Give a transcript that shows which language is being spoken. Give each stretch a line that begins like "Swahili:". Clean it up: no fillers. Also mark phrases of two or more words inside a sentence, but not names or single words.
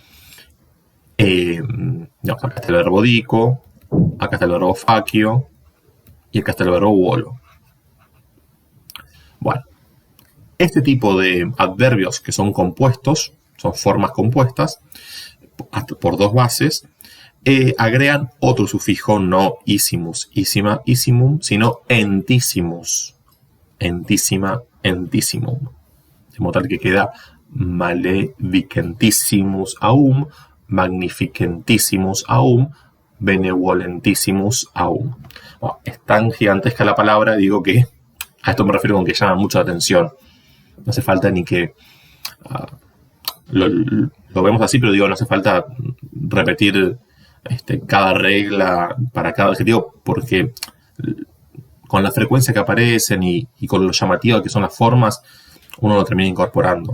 Spanish: Acá está el verbo dico, acá está el verbo facio y acá está el verbo vuolo. Bueno, este tipo de adverbios que son compuestos, son formas compuestas, por dos bases, agregan otro sufijo, no
Latin: isimus, isima, isimum,
Spanish: sino
Latin: entissimus, entísima, entissimum.
Spanish: De modo tal que queda
Latin: maleficentissimus aum, magnificentissimus aum, benevolentissimus aum.
Spanish: Bueno, es tan gigantesca la palabra, digo que a esto me refiero con que llama mucho la atención. No hace falta ni que lo vemos así, pero digo, no hace falta repetir cada regla para cada adjetivo, porque con la frecuencia que aparecen y con lo llamativa que son las formas, uno lo termina incorporando.